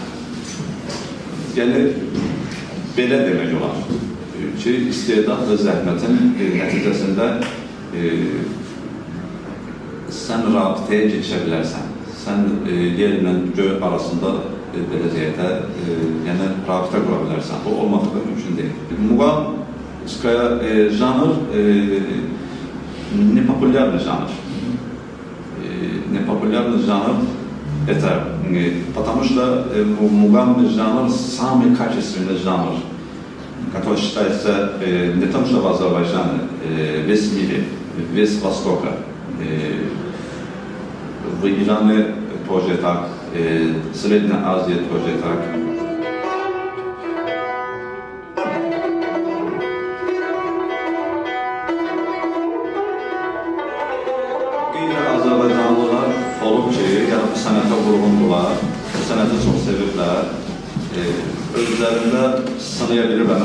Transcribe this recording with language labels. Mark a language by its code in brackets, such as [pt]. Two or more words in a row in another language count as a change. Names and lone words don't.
[az] Yəni, belə demək olar ki, istedad və zəhmətin nəticəsində sən rabitəyə keçə bilərsən. Sən yerlə göy arasında belə deyək də, yəni rabitə qura bilərsən. Bu olmadıqda mümkün deyil. Muğam janr [ru] непопулярный жанр. Непопулярный жанр это потому что мугамный жанр самый качественный жанр, который считается не том, что в Азербайджане, весь мире, весь Востока. В Иране тоже так, Средняя Азия тоже так. [az] Azərbaycanlılar olub ki, yəni bu sənətə vurğundular, bu sənəti çox sevirlər, özlərində sınaya bilirlər.